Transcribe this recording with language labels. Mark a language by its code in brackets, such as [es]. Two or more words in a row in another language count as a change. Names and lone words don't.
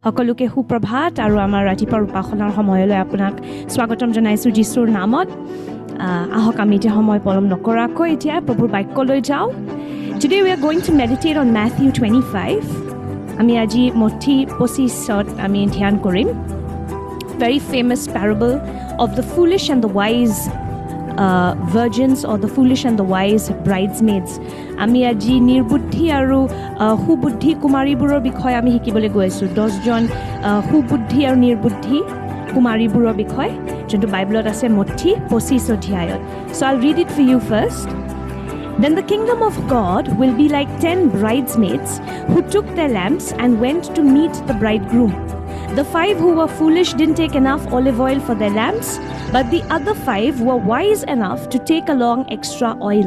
[as] সকলোকে সুপ্ৰভাত আৰু আমাৰ ৰাতিপুৱাৰ উপাসনাৰ সময়লৈ আপোনাক স্বাগতম জনাইছোঁ যীশুৰ নামত। আহক আমি এতিয়া সময় পলম নকৰাকৈ এতিয়া প্ৰভুৰ বাক্যলৈ যাওঁ। [en] Today we are going to meditate on Matthew 25. [as] আমি আজি মঠি 25ত আমি ধ্যান কৰিম। [en] Very famous parable of the foolish and the wise virgins or the foolish and the wise bridesmaids. [as] আমি আজি নিৰ্বুদ্ধি আৰু সুবুদ্ধি কুমাৰীবোৰৰ বিষয়ে আমি শিকিবলৈ গৈ আছোঁ। 10জন সুবুদ্ধি আৰু নিৰ্বুদ্ধি কুমাৰীবোৰৰ বিষয়ে যোনটো বাইবেলত আছে মঠি 25 অধ্যায়ত। [en] So I'll read it for you first. Then the kingdom of God will be like 10 bridesmaids who took their lamps and went to meet the bridegroom. The 5 who were foolish didn't take enough olive oil for their lamps, but the other 5 were wise enough to take along extra oil.